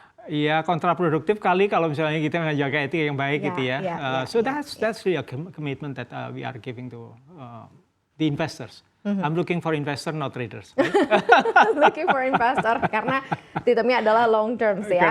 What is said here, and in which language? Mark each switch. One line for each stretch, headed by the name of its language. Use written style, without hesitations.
Indonesian: Ya kontraproduktif kali kalau misalnya kita menjaga etika yang baik gitu ya.
English: So that's really a commitment that we are giving to the investors. I'm looking for investor, not traders. Right? Looking for investor
Indonesian: karena sistemnya adalah long term ya.